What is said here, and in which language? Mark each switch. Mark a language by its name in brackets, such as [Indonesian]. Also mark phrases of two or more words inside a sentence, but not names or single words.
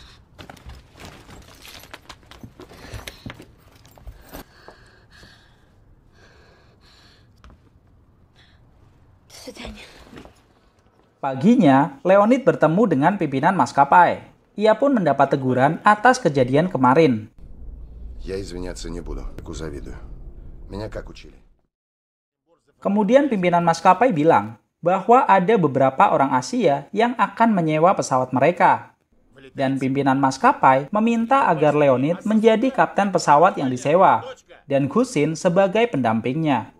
[Indonesian] Paginya, Leonid bertemu dengan pimpinan maskapai. Ia pun mendapat teguran atas kejadian kemarin. [Russian] Я извиняться не буду. Завидую. Меня как учили? [Indonesian] Kemudian pimpinan maskapai bilang bahwa ada beberapa orang Asia yang akan menyewa pesawat mereka. Dan pimpinan maskapai meminta agar Leonid menjadi kapten pesawat yang disewa dan Gusin sebagai pendampingnya.